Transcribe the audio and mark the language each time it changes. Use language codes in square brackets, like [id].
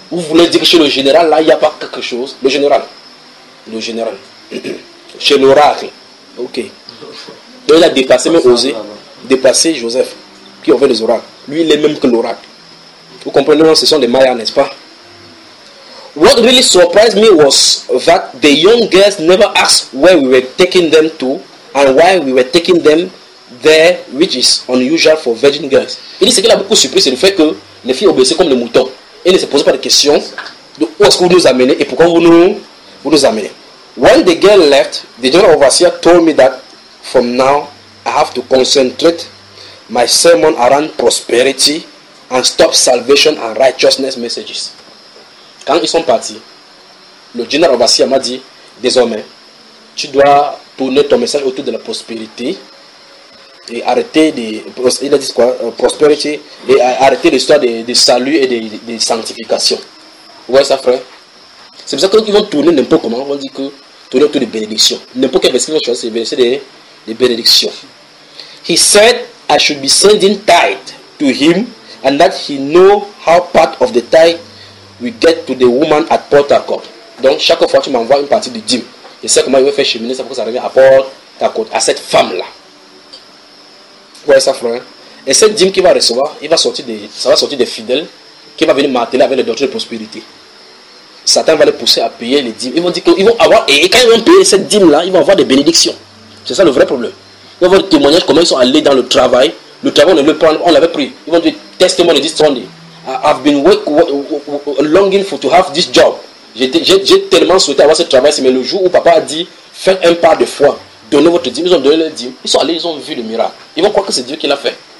[fr] Vous voulez dire que chez le général, là, il n'y a pas quelque chose. Le général. Chez l'oracle. Ok. Donc, il a dépassé, mais osé, dépassé Joseph, qui avait les oracles. Lui, il est même que l'oracle. Vous comprenez, ce sont des mayas, n'est-ce pas? [en] What really surprised me was that the young girls never asked where we were taking them to and why we were taking them there, which is unusual for virgin girls. [fr] Il dit ce qu'il a beaucoup surpris, c'est le fait que les filles obéissaient comme les moutons. Et ne se posaient pas de questions de où est-ce que vous nous amenez et pourquoi vous nous amenez. [en] When the girl left, the general overseer told me that from now I have to concentrate my sermon around prosperity and stop salvation and righteousness messages. [fr] Quand ils sont partis, le général Obasia m'a dit, désormais, tu dois tourner ton message autour de la prospérité et arrêter de, il a dit quoi, prospérité et arrêter l'histoire de salut et de sanctification. Ouais, ça frère. C'est pour ça qu'ils vont tourner n'importe comment, ils vont dire que tourner autour des bénédictions. N'importe quel verset qu'ils vont choisir, c'est le verset des bénédictions. [en] He said I should be sending tithe to him and that he know how part of the tithe we get to the woman at Port Harcourt. [fr] Donc chaque fois tu m'envoies une partie du dîme. Je sais comment il va faire cheminer ça pour que ça arrive à Port Harcourt, à cette femme-là. Ouais, ça frère. Et cette dîme qu'il va recevoir, ça va sorti des fidèles qui va venir marteler avec les doctrines de prospérité. Satan va les pousser à payer les dîmes. Ils vont dire qu'ils vont avoir, et quand ils vont payer cette dîme-là, ils vont avoir des bénédictions. C'est ça le vrai problème. Ils vont avoir des témoignages comment ils sont allés dans le travail. Le travail, on l'avait pris. Ils vont dire testimony, disons-le. [en] I've been longing for to have this job. [fr] J'ai tellement souhaité avoir ce travail, mais le jour où papa a dit, faites un pas de foi, donnez votre dîme, ils ont donné leur dîme. Ils sont allés, ils ont vu le miracle. Ils vont croire que c'est Dieu qui l'a fait.